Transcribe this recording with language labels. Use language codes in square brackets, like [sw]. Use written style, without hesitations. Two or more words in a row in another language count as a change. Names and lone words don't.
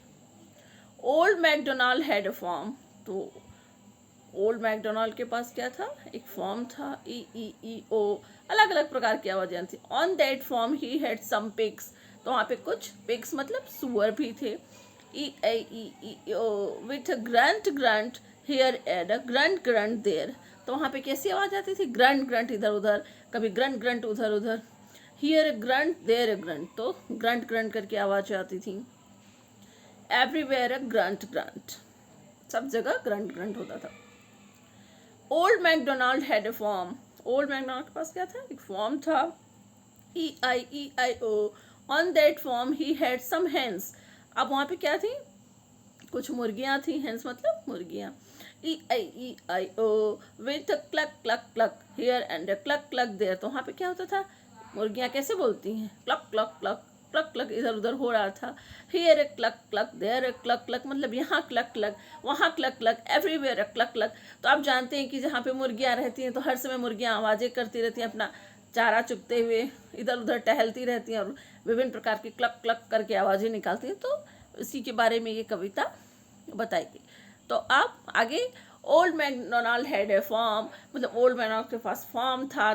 [en] Old MacDonald had a farm. [hi] तो ओल्ड मैकडोनल्ड के पास क्या था, एक फॉर्म था। [en] E-E-E-O, [hi] अलग अलग प्रकार की आवाज़ें थी। [en] on that farm he had some pigs. [hi] तो वहाँ पे कुछ पिग्स मतलब सुअर भी थे। [en] E-I-E-E-O with grunt grunt here and a grunt grunt there. [hi] तो वहाँ पे कैसी आवाज़ आती थी, ग्रंट ग्रंट इधर उधर, कभी ग्रंट ग्रंट उधर उधर, [en] here grunt there grunt, [hi] तो ग्रंट ग्रंट करके आवाज़ आती थी। [en] everywhere a grunt grunt, [hi] सब जगह ग्रंट ग्रंट होता था। [en] Old MacDonald had a farm. [hi] ओल्ड मैकडोनल्ड के पास क्या था, एक फॉर्म था। [en] E-I-E-I-O on that farm he had some hens. [hi] अब वहाँ पे क्या थी, कुछ मुर्गियाँ थी। हेन्स मतलब मुर्गियाँ। [en] E-I-E-I-O with cluck cluck cluck here and cluck cluck there. [hi] तो वहाँ पे क्या होता था, मुर्गियाँ कैसे बोलती हैं, क्लक क्लक क्लक क्लक क्लक इधर उधर हो रहा था। [en] here cluck cluck, there cluck cluck, [hi] मतलब यहाँ क्लक क्लक, वहाँ क्लक क्लक, [en] everywhere cluck cluck. [hi] तो आप जानते हैं कि जहाँ पे मुर्गियाँ रहती हैं तो हर समय मुर्गियाँ आवाज़ें करती रहती हैं, अपना चारा चुगते हुए इधर उधर टहलती रहती हैं और विभिन्न प्रकार की क्लक क्लक करके आवाज़ें निकालती हैं। तो इसी के बारे में ये कविता बताई गई। तो आप आगे, [en] Old MacDonald had a farm, [hi] मतलब ओल्ड मैकडोनल्ड के पास फार्म था।